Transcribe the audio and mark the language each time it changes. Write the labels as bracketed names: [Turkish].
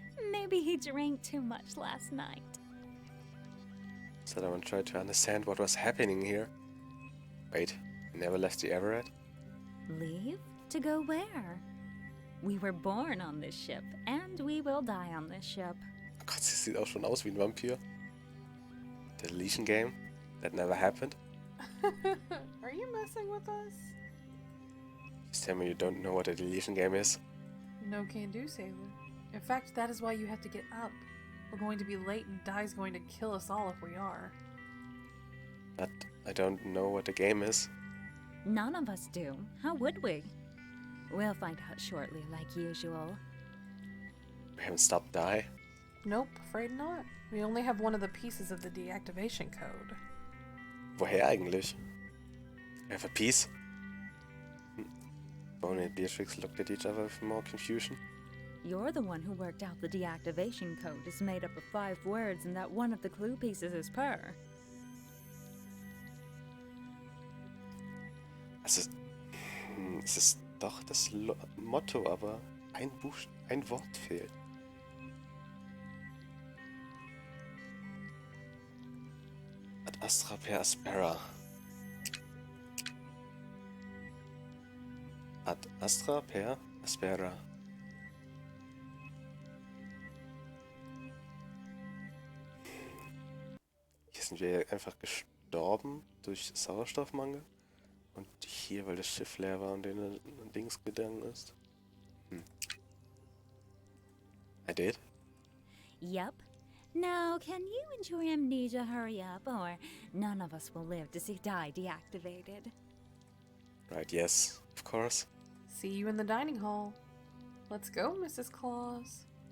[English] Maybe he drank too much last night. Someone tried to understand what was happening here. Wait, you never left the Everett? Leave? To go where? We were born on this ship, and we will die on this ship. [German] Oh Gott, sie sieht auch schon aus wie ein Vampir. [English] The deletion game? That never happened? Are you messing with us? Just tell me you don't know what a deletion game is. No can do, sailor. In fact, that is why you have to get up. We're going to be late and Di's going to kill us all if we are. But I don't know what the game is. None of us do. How would we? We'll find out shortly, like usual. We haven't stopped die. Nope, afraid not. We only have one of the pieces of the deactivation code. [German] Woher eigentlich? [English] I have a piece. Bonnie and Beatrix looked at each other with more confusion. You're the one who worked out the deactivation code is made up of 5 words and that one of the clue pieces is per. [German] Es ist doch das Motto, aber ein Wort fehlt. [Latin] Ad astra per aspera. Ad astra per aspera. [German] Hier sind wir einfach gestorben durch Sauerstoffmangel. Und hier, weil das Schiff leer war und denen ein Dings gegangen ist. [English] I did? Yup. Now, can you and your amnesia hurry up, or none of us will live to see die deactivated? Right, yes, of course. See you in the dining hall. Let's go, Mrs. Claus.